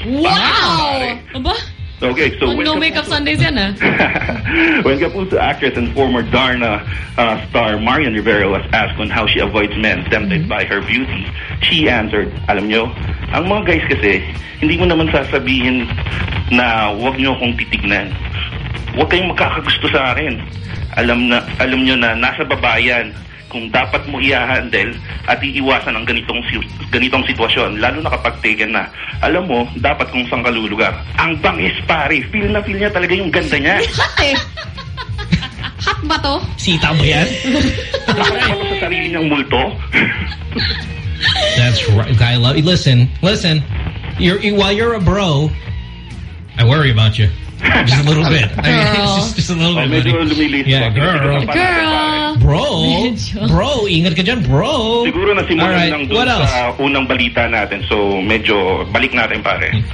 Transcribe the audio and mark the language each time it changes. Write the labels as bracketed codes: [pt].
[en] Wow! Aba? Okay, so no makeup Sundays yan, ah. When Capuso actress and former Darna star Marian Rivera was asked on how she avoids men tempted by her beauty, she answered, [tl] alam nyo, ang mga guys kasi, hindi mo naman sasabihin na huwag niyo akong titignan. Huwag kayong makakagusto sa akin. Alam niyo na nasa babayan kung dapat mo i-handle at iiwasan ang ganitong sitwasyon, lalo na kapag taken na. Alam mo, dapat kung saan kalulugar. Ang bangis, pare. Feel na feel niya talaga yung ganda niya. Hot ba to? Sita mo yan? Nakakita sa sarili niyang multo? [en] That's right. I love you. Listen, listen. While you're a bro, I worry about you. Just a little bit. Girl. I mean, just a little bit. [tl] Medyo lumilis. [en] Yeah, girl. Girl. [tl] Bro. Bro. Ingat ka dyan, bro. Siguro na simulan right. Lang doon sa unang balita natin. So, medyo balik natin, pare.